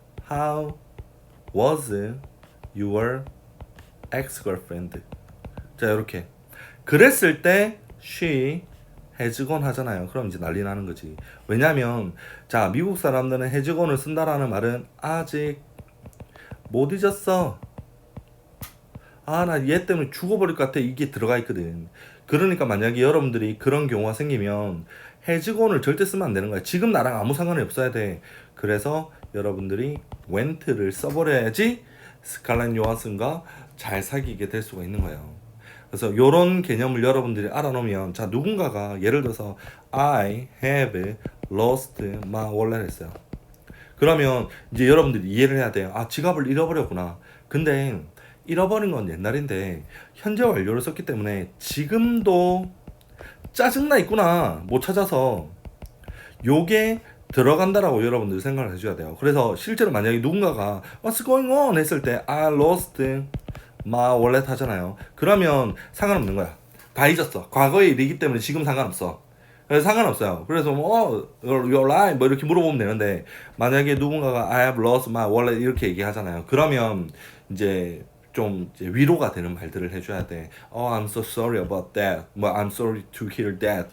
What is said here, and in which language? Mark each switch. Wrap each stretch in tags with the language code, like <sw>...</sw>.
<en>How was your ex-girlfriend?</en> <ko>자, 이렇게. 그랬을 때</ko> <en>she has gone</en> <ko>하잖아요. 그럼 이제 난리 나는 거지. 왜냐면 자, 미국 사람들은 has gone을 쓴다라는 말은 아직 못 잊었어. 아, 나 얘 때문에 죽어버릴 것 같아. 이게 들어가 있거든. 그러니까 만약에 여러분들이 그런 경우가 생기면 has gone을 절대 쓰면 안 되는 거야. 지금 나랑 아무 상관이 없어야 돼. 그래서 여러분들이 went를 써버려야지 스칼렛 요한슨과 잘 사귀게 될 수가 있는 거예요. 그래서 이런 개념을 여러분들이 알아놓으면, 자, 누군가가 예를 들어서</ko> <en>I have lost my wallet</en> <ko>했어요. 그러면 이제 여러분들이 이해를 해야 돼요. 아, 지갑을 잃어버렸구나. 근데 잃어버린 건 옛날인데 현재 완료를 썼기 때문에 지금도 짜증나 있구나, 못 찾아서. 요게 들어간다라고 여러분들 생각을 해줘야 돼요. 그래서 실제로 만약에 누군가가</ko> <en>What's going on?</en> <ko>했을 때</ko> <en>I lost my wallet</en> <ko>하잖아요. 그러면 상관없는 거야. 다 잊었어. 과거의 일이기 때문에 지금 상관없어. 그래서 상관없어요. 그래서</ko> <en>you're lying</en> <ko>뭐 이렇게 물어보면 되는데, 만약에 누군가가</ko> <en>I have lost my wallet</en> <ko>이렇게 얘기하잖아요. 그러면 이제 좀 이제 위로가 되는 말들을 해줘야 돼.</ko> <en>I'm so sorry about that. 뭐 I'm sorry to hear that.</en>